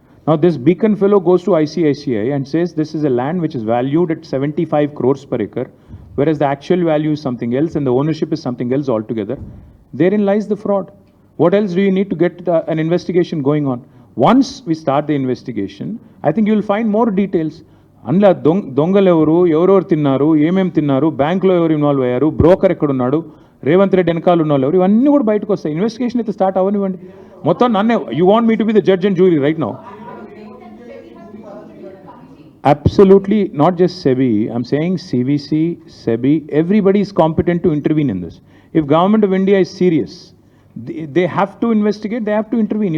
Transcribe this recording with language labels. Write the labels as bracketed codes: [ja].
[en] Now this Beacon fellow goes to ICICI and says this is a land which is valued at 75 crores per acre, whereas the actual value is something else and the ownership is something else altogether. Therein lies the fraud. What else do you need to get an investigation going on? Once we start the investigation, I think you will find more details. [te] అందులో దొంగలు ఎవరెవరు తిన్నారు, ఏమేమి తిన్నారు, బ్యాంకులో ఎవరు involve అయ్యారు, broker ఎక్కడున్నాడు, రేవంత్ రెడ్డి వెనకాల ఉన్న వాళ్ళు ఎవరు, ఇవన్నీ కూడా బయటకు వస్తాయి. ఇన్వెస్టిగేషన్ అయితే స్టార్ట్ అవ్వనివ్వండి. మొత్తం నన్నే [en] You want me to be the judge and jury right now? Absolutely, not just SEBI. I'm saying CVC, SEBI, everybody is competent to intervene in this. If Government of India is serious, they have to investigate, they have to intervene.